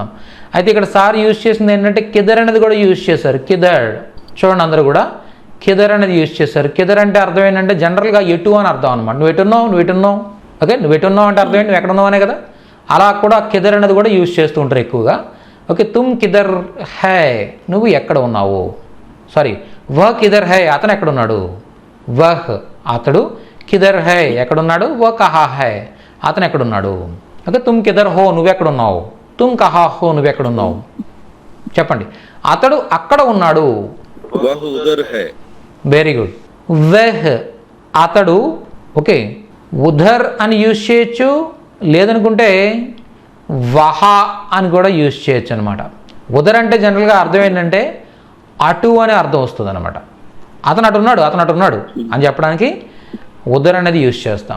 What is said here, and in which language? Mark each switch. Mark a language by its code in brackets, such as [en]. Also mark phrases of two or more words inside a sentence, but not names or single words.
[te] అయితే ఇక్కడ సార్ యూజ్ చేసింది ఏంటంటే కిదర్ అనేది కూడా యూజ్ చేశారు. కిదర్ చూడండి, అందరూ కూడా కిదర్ అనేది యూజ్ చేశారు. కిదర్ అంటే అర్థం ఏంటంటే జనరల్గా ఎటు అని అర్థం అనమాట. నువ్వు ఎటున్నావు. ఓకే, నువ్వు ఎటున్నావు అంటే అర్థం ఏంటి? నువ్వు ఎక్కడ ఉన్నావు అనే కదా. అలా కూడా కిదర్ అనేది కూడా యూజ్ చేస్తూ ఉంటారు ఎక్కువగా. ఓకే, [hi] तुम किधर है, [te] నువ్వు ఎక్కడ ఉన్నావు. సారీ, [hi] वह किधर है, [te] అతను ఎక్కడున్నాడు. వహ్ అతడు, [hi] किधर है ఎక్కడున్నాడు, वह कहाँ है [te] అతను ఎక్కడున్నాడు. [hi] ఓకే, तुम किधर हो నువ్వెక్కడున్నావు, तुम कहाँ हो నువ్వెక్కడున్నావు. [te] చెప్పండి. అతడు అక్కడ ఉన్నాడు. [hi] वह उधर है. [en] very good. [te] వహ్ అతడు. ఓకే, ఉధర్ అని యూజ్ చేయొచ్చు, లేదనుకుంటే వహా అని కూడా యూజ్ చేయొచ్చు అనమాట. ఉధర్ అంటే జనరల్గా అర్థం ఏంటంటే అటు అనే అర్థం వస్తుంది అనమాట. అతను అటున్నాడు అని చెప్పడానికి ఉదర్ అనేది యూజ్ చేస్తాం.